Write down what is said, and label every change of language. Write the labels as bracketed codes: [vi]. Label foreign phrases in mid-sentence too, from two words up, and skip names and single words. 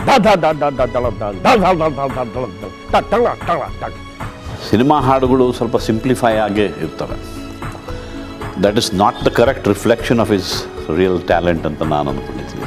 [kn] धा धा धा धा धा धा धा धा धा धा धा धा धा धा धा धा. ಸಿನಿಮಾ ಹಾಡುಗಳು ಸ್ವಲ್ಪ ಸಿಂಪ್ಲಿಫೈ ಆಗೇ ಇರ್ತವೆ. [en] That is not the correct reflection of his real talent [kn] ಅಂತ ನಾನು ಅಂದ್ಕೊಂಡಿದ್ದೀನಿ.